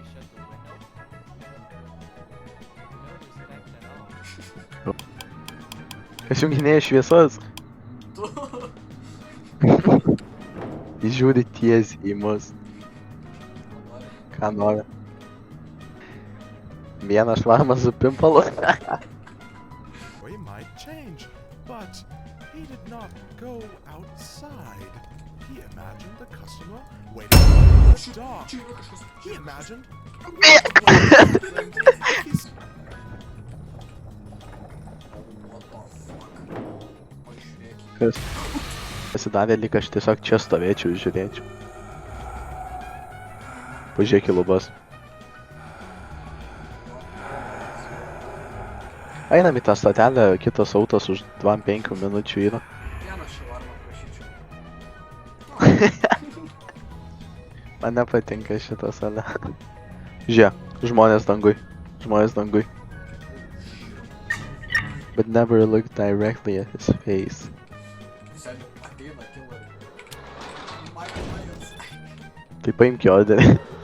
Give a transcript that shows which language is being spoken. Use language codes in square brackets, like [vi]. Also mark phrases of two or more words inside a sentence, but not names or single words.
[lt] Kas junginėja šviesas? Jis žiūri tiesiai į mus. Ką nori? Vieną švarmą su pimpalu. [en] We might change, but he did not go outside. He imagined the customer waiting for the dog. He imagined... [lt] Kas? Pasidarė lyg aš tiesiog čia stovėčiau ir žiūrėčiau. Pažiūrėk į lubas. Einam į tą stotelę, kitas autas už 2-5 minučių yra. Vieną švarmą prašyčiau. Man nepatinka šita salė. Žiūrėk, žmonės dangui. [en] But never look directly at his face. [lt] Tai paimk jo orderį.